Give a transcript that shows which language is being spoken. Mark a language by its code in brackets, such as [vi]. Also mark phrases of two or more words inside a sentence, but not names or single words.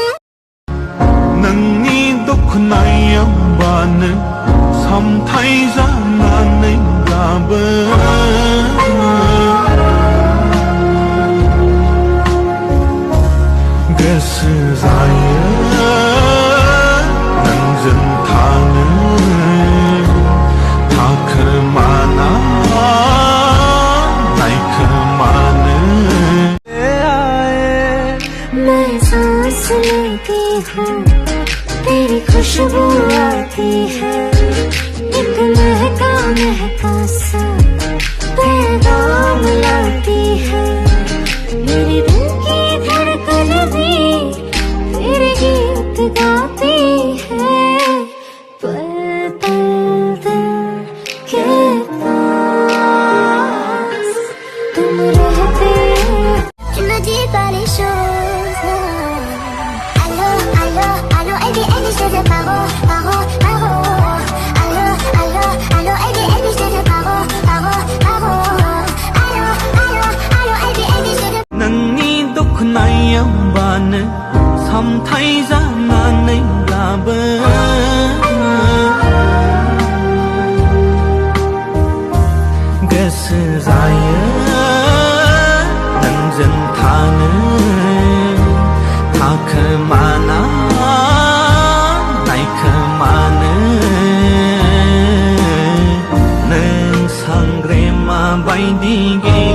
[brx] नोंनि दुखुनायावबानो सामथाय जानानैब्लाबो गोसो जायो नोंजों थानो थाखोमाना नायखोमानो [hi] मैं सांस लेती हूँ तेरी खुशबू आती है एक महका महका सा पैगाम लाती है मेरे दिल की धड़कन भी तेरे गीत गाती है पल पल दिल के पास तुम रहते [fr] Tu me dis pas les choses. Allô, allô, allô, Eddie, Eddie, je te dis paro, paro, paro. Allô, allô, allô, Eddie, Eddie, je te dis paro, paro, paro. Allô, allô, allô, Eddie, Eddie, je te dis [brx] नोंनि दुखुनायावबानो सामथाय जानानैब्लाबो गोसो जायो नोंजों थानो थाखोमाना नायखोमानो नों सांग्रेमा बायदि